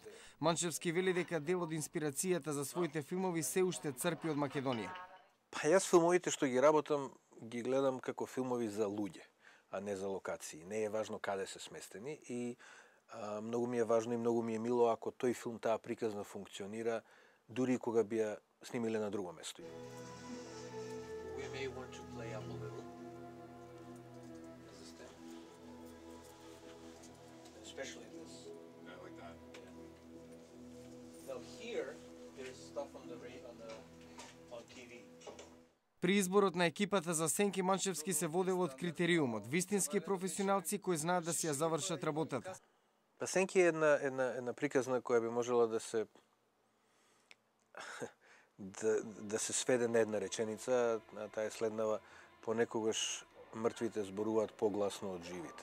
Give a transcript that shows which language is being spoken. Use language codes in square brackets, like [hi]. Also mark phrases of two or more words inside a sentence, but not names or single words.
[mk] Манчевски вели дека дел од инспирацијата за своите филмови се уште црпи од Македонија. Па јас филмовите што ги работам, ги гледам како филмови за луѓе, а не за локации. Не е важно каде се сместени и многу ми е важно и многу ми е мило ако тој филм, таа приказна функционира, дури и кога би ја снимиле на друго место. [en] We may want to play up a little. Especially this. Yeah, like that. Now here is stuff on TV. [mk] При изборот на екипата за Сенки Манчевски се водел од критериумот, вистински професионалци кои знаат да си ја завршат работата. Па Сенки е една приказна која би можела да се да се сведе на една реченица, а таа е следнава: понекогаш мртвите зборуваат погласно од живите.